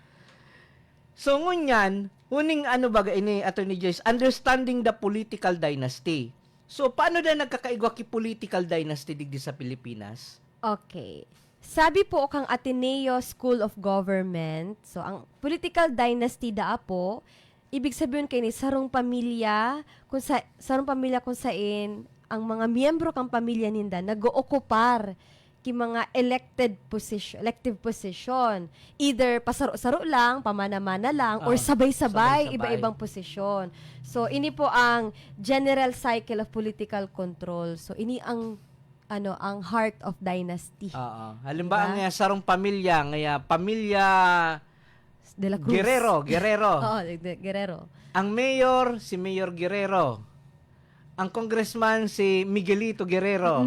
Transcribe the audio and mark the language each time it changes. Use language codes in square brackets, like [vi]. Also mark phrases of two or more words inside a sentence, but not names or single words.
[bik] So ngunyan, huning Attorney Joyce, [en] understanding the political dynasty. [bik] So paano na nagkakaigwa ki [en] political dynasty [bik] digdi sa Pilipinas? Okay. Sabi po kang Ateneo School of Government, so ang [en] political dynasty [bik] daa po, ibig sabihin kay ni sarong pamilya kung saan ang mga miyembro kang pamilya ninda nag-ookupar ki mga [en] elective position, [bik] either pasaro-saro lang, pamana-mana lang, or sabay-sabay iba-ibang posisyon. [en] So ini po ang general cycle of political control. [bik] So ini ang [en] heart of dynasty. [bik] Halimbawa nga sarong pamilya De la Cruz. Guerrero. Oo, Guerrero. Ang mayor, si Mayor Guerrero. Ang congressman, si Miguelito Guerrero.